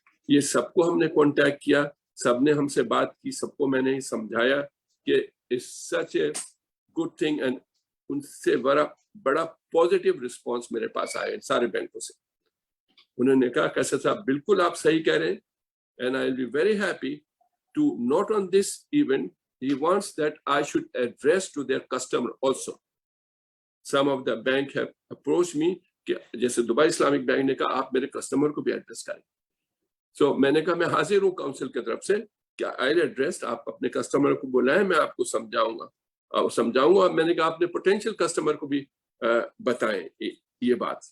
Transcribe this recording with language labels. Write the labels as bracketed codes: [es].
[hi] ये सबको हमने कांटेक्ट किया, सबने हमसे बात की, सबको मैंने समझाया कि [en] it's such a good thing, and [hi] उनसे बड़ा बड़ा पॉजिटिव रिस्पांस मेरे पास आया सारे बैंकों से। उन्होंने कहा कैसर साहब बिल्कुल आप सही कह रहे हैं, [en] and I'll be very happy to not on this event. He wants that I should address to their customer also. Some of the bank have approached me [hi] कि जैसे दुबई इस्लामिक बैंक ने कहा आप मेरे कस्टमर को भी address करें। So मैंने कहा मैं हाजिर हूँ काउंसिल की तरफ से कि [en] I'll address, [hi] आप अपने कस्टमर को बुलाएं, मैं आपको समझाऊंगा। मैंने कहा अपने पोटेंशियल कस्टमर को भी बताएं ये बात।